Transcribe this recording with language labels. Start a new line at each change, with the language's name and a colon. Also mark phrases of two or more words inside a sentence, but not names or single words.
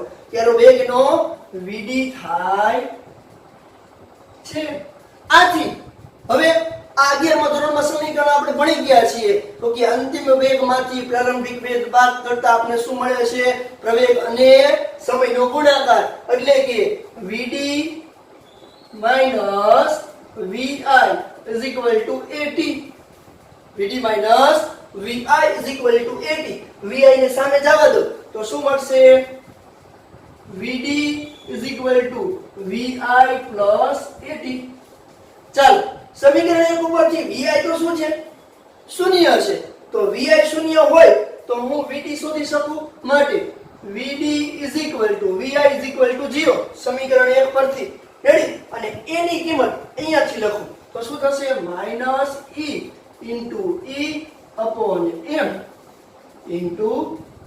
Gujarati: ત્યારે વેગનો vd થાય છે. આથી હવે આ 11મા ધોરણમાં સમીકરણ આપણે ભણી ગયા છીએ તો કે અંતિમ વેગમાંથી પ્રારંભિક વેગ બાદ કરતા આપણે શું મળે છે? પ્રવેગ અને સમયનો ગુણાકાર એટલે કે vd - vi = at. vd - vi = at. vi ને સામે જવા દો તો શું મળશે? vd = vi + at. ચાલો સમીકરણ 1 ઉપરથી vi તો શું છે? શૂન્ય છે. તો vi શૂન્ય હોય તો હું vd શોધી શકું. માટે vd = vi = 0 સમીકરણ 1 પરથી. રેડી? અને a ની કિંમત અહીંયાથી લખું તો શું થશે? -E * m * t.